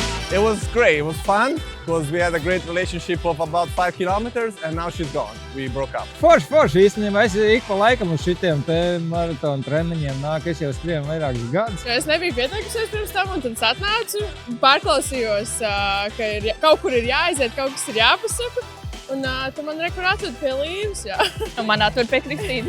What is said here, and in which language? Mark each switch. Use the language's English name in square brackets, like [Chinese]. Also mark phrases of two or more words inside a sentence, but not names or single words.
[English] It was great. It was fun because we had a great relationship of about 5 kilometers and now she's gone. We broke up. [Latvian] Forši. Īstenībā es ik pa laikam uz šitiem te maratonu treniņiem nāku. Es jau skrienu vairākus gadus. Es nebiju pieteikusies pirms tam, un tad atnācu. Pārklausījos, ka kaut kur ir jāaiziet, kaut kas ir jāpasaka. Un tu man rekur atved pie Līvas. Un man atved pie Kristīnas.